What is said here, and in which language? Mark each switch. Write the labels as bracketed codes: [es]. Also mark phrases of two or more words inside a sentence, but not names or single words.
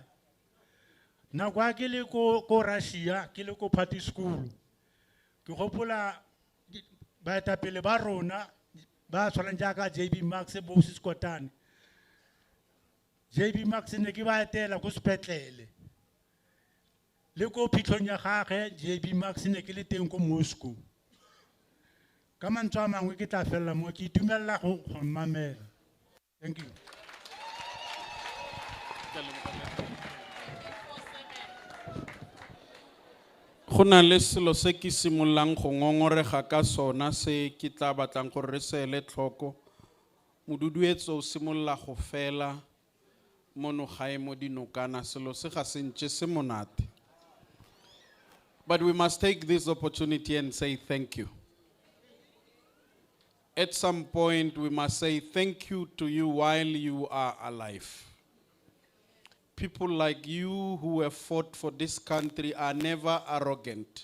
[tn] Nako a ke le ko Russia ke le ko party school ke gopola baetapele ba rona ba tshwanang jaaka JB Max bo Siskotane. JB Max ne ke ba etela go sepetlele le ko phitlhong ya gagwe JB Max ne ke le teng ko Moscow. Ka mantswe a mangwe ke tla fella mo ke itumella go mamela. [en] Thank you. [tn] Go na le selo se ke simololang go ngongorega ka sona se ke tla batlang gore re se ele tlhoko. Moduduetso o simolola go fela mono gae mo Dinokana selo se ga se ntse se monate. [en] But we must take this opportunity and say thank you. At some point, we must say thank you to you while you are alive. People like you who have fought for this country are never arrogant.